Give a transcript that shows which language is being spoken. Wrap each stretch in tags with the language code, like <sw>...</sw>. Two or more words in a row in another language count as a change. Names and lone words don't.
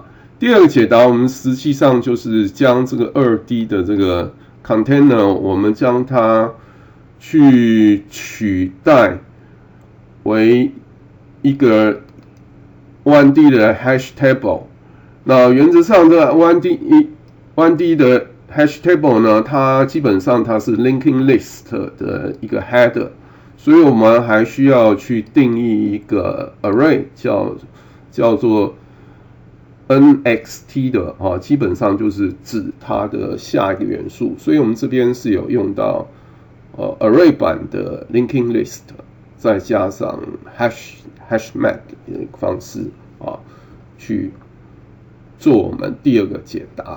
<zh>第二個解答，我們實際上就是將這個2D 的這個 container， 我們將它去取代為一個 1D 的</zh> <en>hash table。</en> <zh>那原則上，這個 1D 的</zh> <en>hash table</en> <zh>呢，它基本上它是</zh> <en>linking list</en> <zh>的一個 header， 所以我們還需要去定義一個 array， 叫做 nxt 的啊，基本上就是指它的下一個元素，所以我們這邊是有用到array 版的</zh> <en>linking list，</en> <zh>再加上</zh> <en>hash map</en> <zh>的方式啊，去做我們第二個解答。</zh>